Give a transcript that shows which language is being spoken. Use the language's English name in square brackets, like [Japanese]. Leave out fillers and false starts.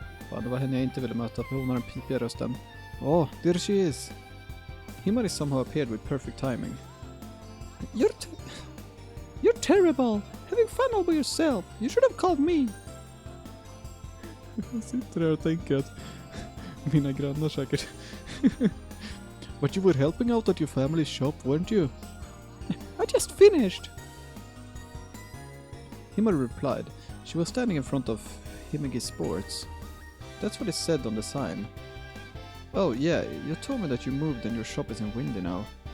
[Swedish] Fan, det var henne jag inte ville möta för hon har den pipiga rösten. [English] Oh, there she is! Himari somehow appeared with perfect timing. You're terrible! Having fun all by yourself! You should have called me! [Swedish] Jag sitter där och tänker att mina grannar säkert... [English] But you were helping out at your family's shop, weren't you? I just finished! Himari replied. She was standing in front of Himigi Sports. That's what it said on the sign. Oh yeah, you told me that you moved and your shop is in Windy now.